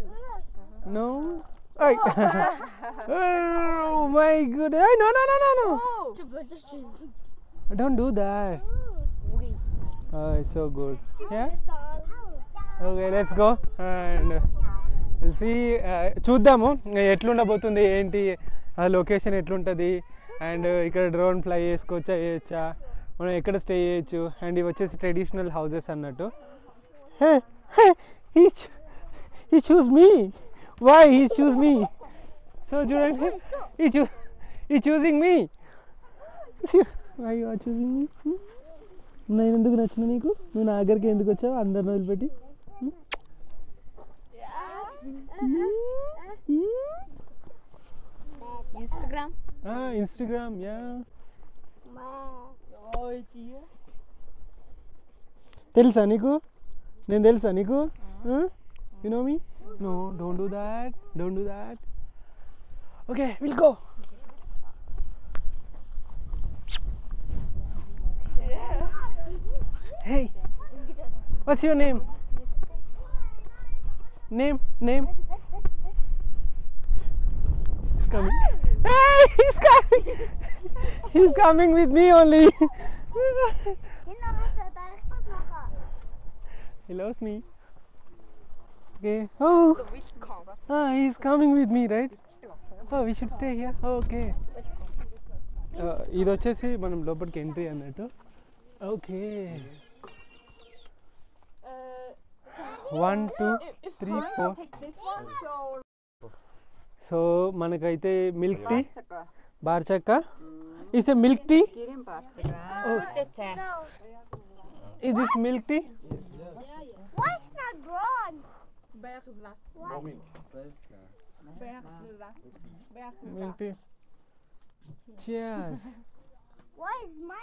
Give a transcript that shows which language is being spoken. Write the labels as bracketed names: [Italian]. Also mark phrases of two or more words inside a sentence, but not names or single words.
[English] No? Ay. Oh my goodness. Hey, no. Oh. Don't do that. Oh, it's so good. Yeah? Okay, let's go. And we'll see. [Telugu] చూద్దాము ఎట్లుండబోతుంది, ఏంటి లొకేషన్ ఎట్లుంటుంది, అండ్ ఇక్కడ [English] drone fly [Telugu] చేసుకోవచ్చా, చేయొచ్చా, మనం ఎక్కడ స్టే చేయొచ్చు. అండ్ ఇవి వచ్చేసి [English] traditional houses [Telugu] అన్నట్టు. [English] He choose me. Why he choose me? [Telugu] సో చూడండి, ఈ [English] choosing me. Why you are choosing me? [Telugu] నేను ఎందుకు నచ్చిన నీకు? నువ్వు నా దగ్గరికి ఎందుకు వచ్చావు అందరిని వదిలిపెట్టి? [English] Instagram, yeah. [Telugu] తెలుసా నీకు? నేను తెలుసా నీకు? [English] You know me? No, don't do that. Okay, we'll go. Hey, what's your name? Name? He's coming. Hey, he's coming. He's coming with me only. He loves me. Okay. Oh. He's coming with me, right? Oh, we should stay here. Okay. [Telugu] ఇది వచ్చేసి మనం లోపలికి ఎంట్రీ అన్నట్టు. ఓకే. 1 2 3 4. సో మనకైతే [English] milk tea, [Telugu] బార్ చక్క. [English] Is a milk tea? Is this milk tea? Why it's not grown? Milk tea. Cheers. Why is my